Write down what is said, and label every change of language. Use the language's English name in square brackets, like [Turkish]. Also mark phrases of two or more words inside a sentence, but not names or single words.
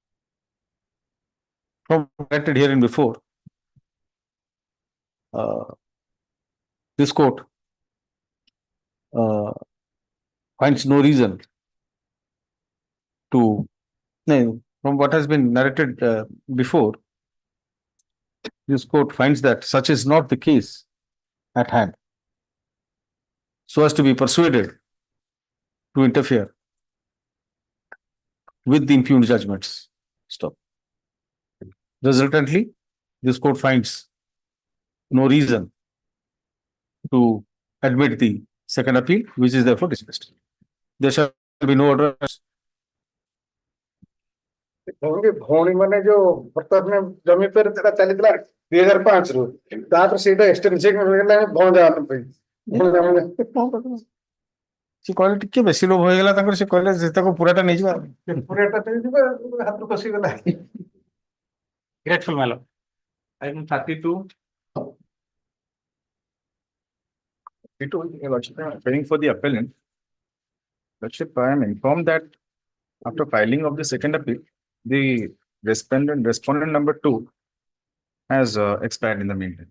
[English] From directed herein before, this court finds no reason to, from what has been narrated before, this court finds that such is not the case at hand, so as to be persuaded to interfere with the impugned judgments. Stop. Resultantly, this court finds no reason to admit the second appeal, which is therefore dismissed. There shall be no order. [Odia] ଭଉଣୀ ମାନେ ଯୋଉ ବର୍ତ୍ତମାନ ଜମି ପରେ ସେଟା ଚାଲିଥିଲା 2005 ରୁ ତାପରେ ସେଇଟା ଏକ୍ସଟେନସନ ହେଇଗଲା ବନ୍ଦ ହେବା ପାଇଁ ସେ କହିଲେ ଟିକେ ବେଶୀ ଲୋଭ ହେଇଗଲା ତାଙ୍କର, ସେ କହିଲେ ଯେ ତାକୁ ପୁରାଟା ନେଇଯିବା, ପୁରାଟା ନେଇଯିବା, ହାତରୁ ଖସିଗଲା। [English] Grateful, my lord. Item 32. Waiting for the appellant. Lordship, I am informed that after filing of the second appeal, the respondent number 2 has expired in the meantime.